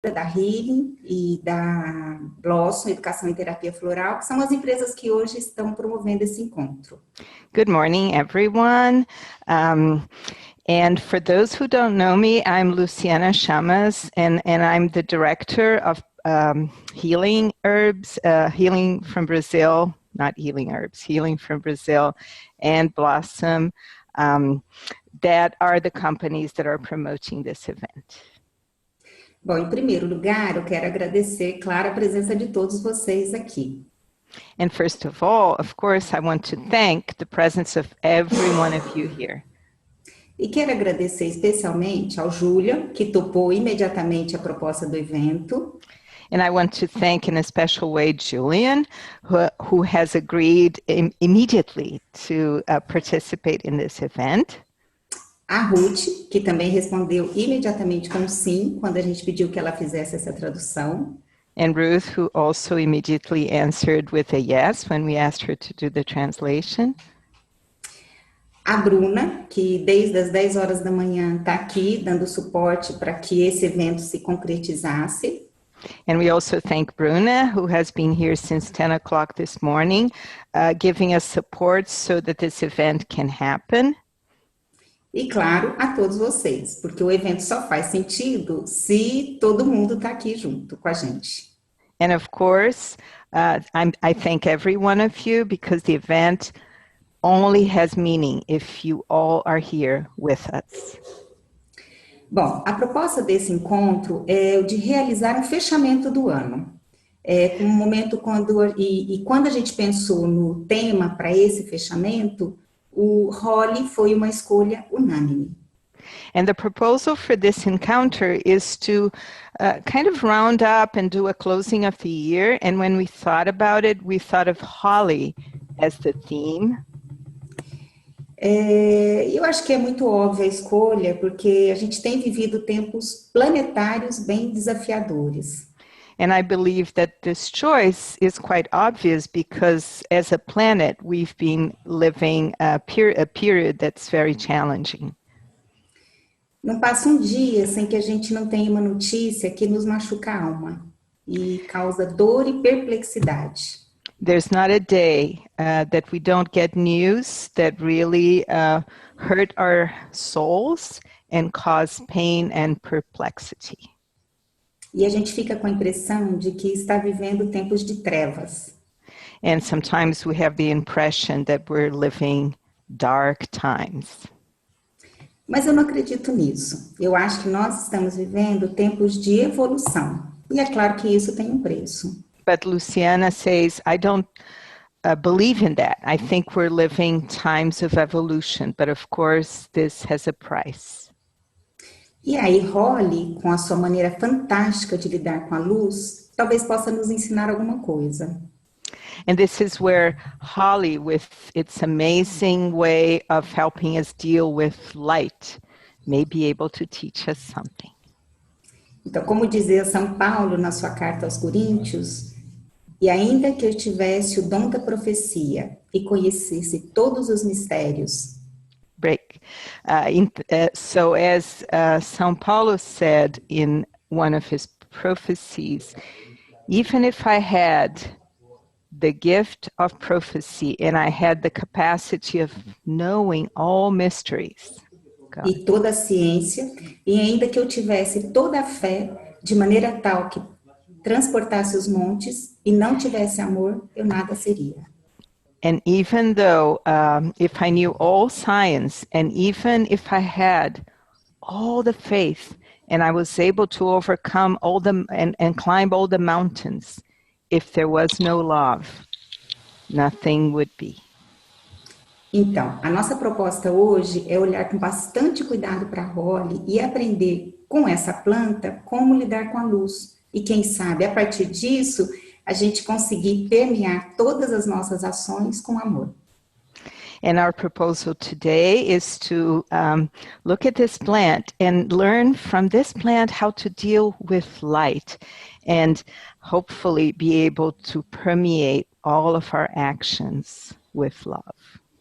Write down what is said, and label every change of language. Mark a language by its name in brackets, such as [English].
[Portuguese] da Healing e da Blossom, Educação e Terapia Floral, que são as empresas que hoje estão promovendo esse encontro. [English] Good morning, everyone. And for those who don't know me, I'm Luciana Chamas, and I'm the director of Healing Herbs, Healing from Brazil, not Healing Herbs, Healing from Brazil, and Blossom, that are the companies that are promoting this event. [Portuguese] Bom, em primeiro lugar, eu quero agradecer, claro, a presença de todos vocês aqui. [English] And first of all, of course, I want to thank the presence of every one of you here. [Portuguese] E quero agradecer especialmente ao Júlia, que topou imediatamente a proposta do evento. [English] And I want to thank in a special way Julian, who has agreed immediately to participate in this event. [Portuguese] A Ruth, que também respondeu imediatamente com sim, quando a gente pediu que ela fizesse essa tradução. [English] And Ruth, who also immediately answered with a yes when we asked her to do the translation. [Portuguese] A Bruna, que desde as 10 horas da manhã está aqui dando suporte para que esse evento se concretizasse. [English] And we also thank Bruna, who has been here since 10 o'clock this morning, giving us support so that this event can happen. [Portuguese] E claro, a todos vocês, porque o evento só faz sentido se todo mundo está aqui junto com a gente. [English] And of course, I thank every one of you because the event only has meaning if you all are here with us. [Portuguese] Bom, a proposta desse encontro é o de realizar um fechamento do ano. Um momento quando a gente pensou no tema para esse fechamento, o Holly foi uma escolha unânime. [English] And the proposal for this encounter is to kind of round up and do a closing of the year. And when we thought about it, we thought of Holly as the theme. [Portuguese] Eu acho que é muito óbvia a escolha, porque a gente tem vivido tempos planetários bem desafiadores. [English] And I believe that this choice is quite obvious because as a planet, we've been living a period that's very challenging. [Portuguese] Não passa um dia sem que a gente não tenha uma notícia que nos machuca a alma e causa dor e perplexidade. [English] There's not a day that we don't get news that really hurt our souls and cause pain and perplexity. [Portuguese] E a gente fica com a impressão de que está vivendo tempos de trevas. [English] And sometimes we have the impression that we're living dark times. [Portuguese] Mas eu não acredito nisso. Eu acho que nós estamos vivendo tempos de evolução. E é claro que isso tem um preço. [English] But Luciana says, I don't believe in that. I think we're living times of evolution, but of course this has a price. [Portuguese] E aí Holly, com a sua maneira fantástica de lidar com a luz, talvez possa nos ensinar alguma coisa. [English] And this is where Holly, with its amazing way of helping us deal with light, may be able to teach us something. [Portuguese] Então, como dizia São Paulo na sua carta aos Coríntios, e ainda que eu tivesse o dom da profecia e conhecesse todos os mistérios. [English] Break. So as São Paulo said in one of his prophecies, even if I had the gift of prophecy and I had the capacity of knowing all mysteries. [Portuguese] E toda a ciência, e ainda que eu tivesse toda a fé, de maneira tal que transportasse os montes e não tivesse amor, eu nada seria. [English] And even though if I knew all science, and even if I had all the faith, and I was able to overcome all the and climb all the mountains, if there was no love, nothing would be. [Portuguese] Então, a nossa proposta hoje é olhar com bastante cuidado para a Holly e aprender com essa planta como lidar com a luz. E quem sabe, a partir disso, a gente conseguir permear todas as nossas ações com amor. [English] And our proposal today is to look at this plant and learn from this plant how to deal with light and hopefully be able to permeate all of our actions with love.